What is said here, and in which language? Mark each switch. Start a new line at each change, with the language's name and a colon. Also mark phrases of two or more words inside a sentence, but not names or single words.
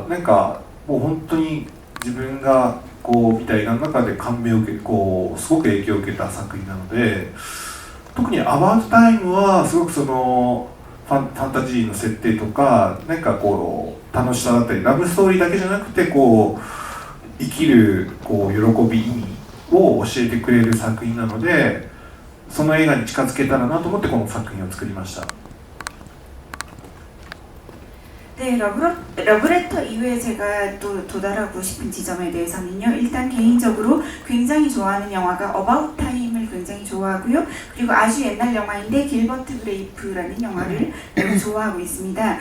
Japanese: なんかもう本当に自分が見た映画の中で感銘を受けすごく影響を受けた作品なので、特に「アバウトタイム」はすごくそのファンタジーの設定とかなんか楽しさだったりラブストーリーだけじゃなくて生きる喜び意味を教えてくれる作品なので、その映画に近づけたらなと思ってこの作品を作りました。
Korean: 네, 러브레터 이외에 제가 또 도달하고 싶은 지점에 대해서는요. 일단 개인적으로 굉장히 좋아하는 영화가 어바웃 타임을 굉장히 좋아하고요. 그리고 아주 옛날 영화인데 길버트 그레이프라는 영화를 매우 좋아하고 있습니다.